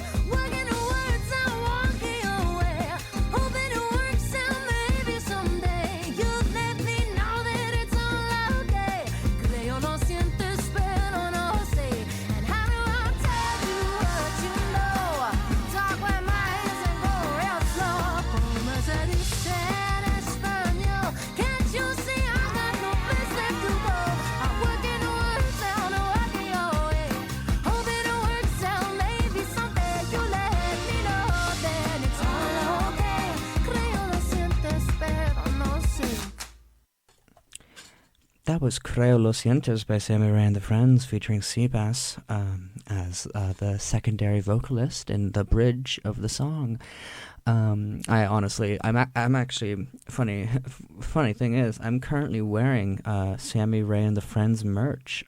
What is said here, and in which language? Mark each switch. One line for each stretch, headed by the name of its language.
English: Working the words out, walking your way. Hoping it works out, maybe someday you let me know that it's all okay.
Spanish: Creo lo sientes, pero no sé.
English: And how do I tell you what you know? Talk with my hands and go real slow.
Spanish: Como se dice en español?
English: Can't you see I got no place left to go? I'm working the words out and walking your way. Hoping it works out, maybe someday you let me know that it's all okay.
Spanish: Creo lo sientes, pero no sé.
English: That was Creo Lo Sientes by Sammy Ray and the Friends, featuring Seabass as the secondary vocalist in the bridge of the song. I'm actually funny thing is, I'm currently wearing Sammy Ray and the Friends merch.